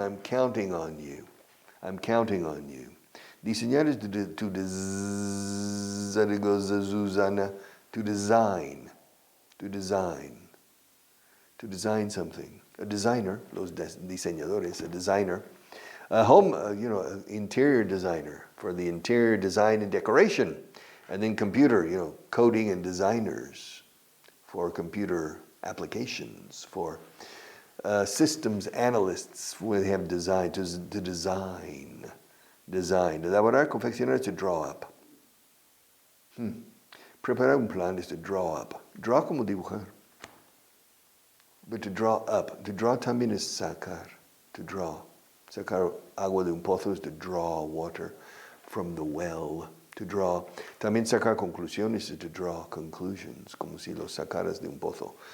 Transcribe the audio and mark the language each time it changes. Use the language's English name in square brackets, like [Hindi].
[English] I'm counting on you. I'm counting on you. Diseñar is to design. To design. To design something. A designer, [Spanish] los diseñadores, [English] a designer. A home, interior designer for the interior design and decoration. And then computer, coding and designers for computer applications, for systems analysts when they have design, to design. Design. Elaborar, confeccionar is to draw up. [Spanish] Preparar un plan [English] is to draw up. [Spanish] Draw como dibujar. [English] But to draw up. To draw [Spanish] también es sacar. [English] To draw. [Spanish] Sacar agua de un pozo [English] is to draw water from the well. To draw. [Spanish] También sacar conclusiones [English] is to draw conclusions, [Spanish] como si los sacaras de un pozo.